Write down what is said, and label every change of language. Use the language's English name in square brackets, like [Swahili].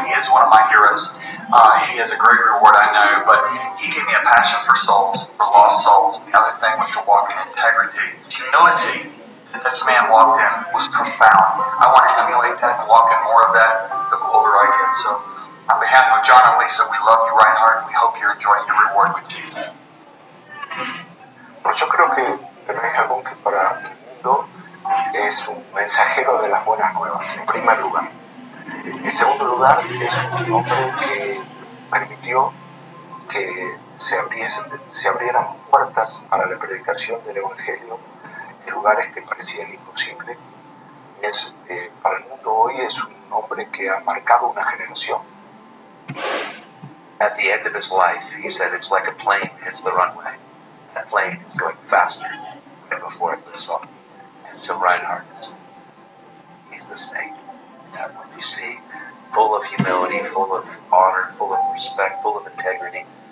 [English] He is one of my heroes. He has a great reward, I know, but he gave me a passion for souls, for lost souls. The other thing was to walk in integrity, humility. This man walked in was profound. I want to emulate that and walk in more of that the older I get. So, on behalf of John and Lisa, we love you, Reinhard. We hope you're enjoying your reward with Jesus. [Spanish] Bueno, yo creo que Reinhard Bonnke para el mundo es un mensajero de las buenas nuevas, en primer lugar. En segundo lugar, es un hombre que permitió que se abrieran puertas para la predicación del Evangelio en lugares que parecían imposibles. Para el mundo hoy es un hombre que ha marcado una generación. [English] At the end of his life, he said it's like a plane hits the runway. That plane is going faster than before it lifts off. And so Reinhard, he's the same. That one you see, full of humility, full of honor, full of respect, full of integrity.